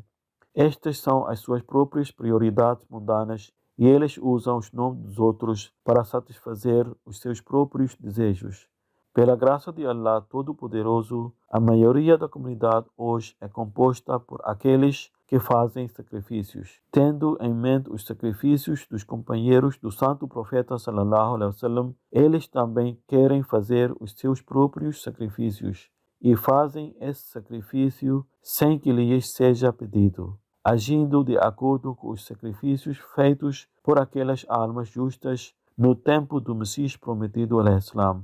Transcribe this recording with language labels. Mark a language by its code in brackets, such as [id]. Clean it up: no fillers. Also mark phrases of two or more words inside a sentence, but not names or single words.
[pt] Estas são as suas próprias prioridades mundanas e eles usam os nomes dos outros para satisfazer os seus próprios desejos. Pela graça de Allah Todo-Poderoso, a maioria da comunidade hoje é composta por aqueles que fazem sacrifícios. Tendo em mente os sacrifícios dos companheiros do santo profeta [ar] صلى الله عليه وسلم, [pt] eles também querem fazer os seus próprios sacrifícios e fazem esse sacrifício sem que lhes seja pedido, agindo de acordo com os sacrifícios feitos por aquelas almas justas no tempo do Messias prometido al-Islam.